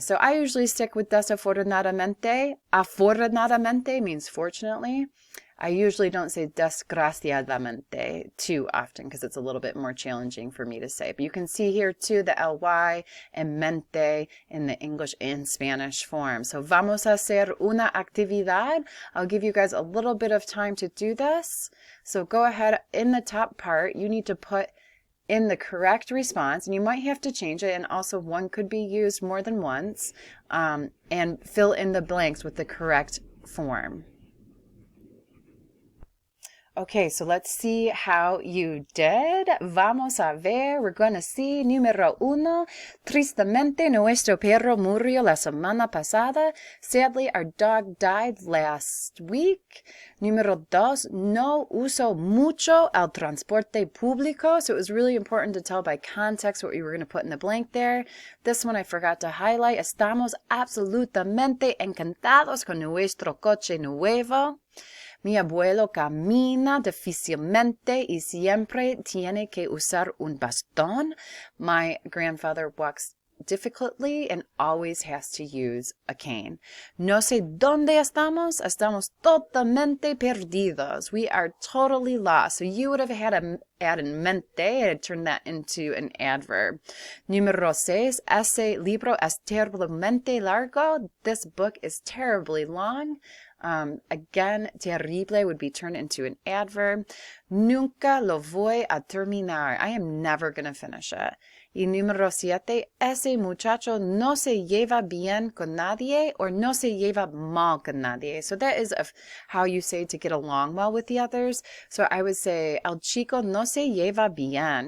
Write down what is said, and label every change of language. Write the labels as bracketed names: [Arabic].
[English] So I usually stick with desafortunadamente. Afortunadamente means fortunately. I usually don't say desgraciadamente too often because it's a little bit more challenging for me to say. But you can see here too the ly and mente in the English and Spanish form. [Spanish] So vamos a hacer una actividad. [English] I'll give you guys a little bit of time to do this. So go ahead, in the top part, you need to put in the correct response, and you might have to change it, and also one could be used more than once, and fill in the blanks with the correct form. Okay, so let's see how you did. [Spanish] Vamos a ver. [English] We're going to see número 1. [Spanish] Tristemente, nuestro perro murió la semana pasada. [English] Sadly, our dog died last week. [Spanish] Número 2. No uso mucho el transporte público. [English] So it was really important to tell by context what you were going to put in the blank there. This one I forgot to highlight. [Spanish] Estamos absolutamente encantados con nuestro coche nuevo. Mi abuelo camina difícilmente y siempre tiene que usar un bastón. [English] My grandfather walks difficultly and always has to use a cane. [Spanish] No sé dónde estamos. Estamos totalmente perdidos. [English] We are totally lost. So you would have had to add in mente and turn that into an adverb. [Spanish] Número 6. Ese libro es terriblemente largo. [English] This book is terribly long. Again, terrible would be turned into an adverb. [Spanish] Nunca lo voy a terminar. [English] I am never going to finish it. [Spanish] Y número 7, ese muchacho no se lleva bien con nadie or no se lleva mal con nadie. [English] So that is how you say to get along well with the others. So I would say, [Spanish] el chico no se lleva bien.